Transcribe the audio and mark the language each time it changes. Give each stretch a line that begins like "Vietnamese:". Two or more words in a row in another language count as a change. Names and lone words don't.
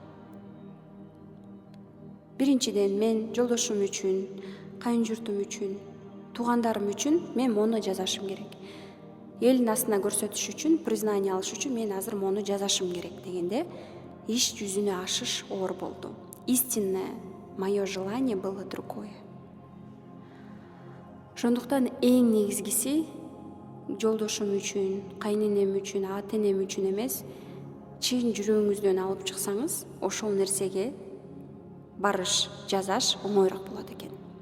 Kyrgyz: Биринчиден, мен жолдошум үчүн, кайын журтум үчүн, туугандарым үчүн мен мону жазашым керек. Элдин астына көрсөтүш үчүн, признание алыш үчүн мен азыр мону жазашым керек дегенде, иш жүзүнө ашыш оор болду.
Russian: Истинное мое желание было другое.
Kyrgyz: Ошондуктан эң негизгиси жолдошум үчүн, кайненем үчүн, ата энем үчүн эмес, чын жүрөгүңүздөн алып чыксаңыз, ошол нерсеге барыш, жазаш оңоюраак болот экен.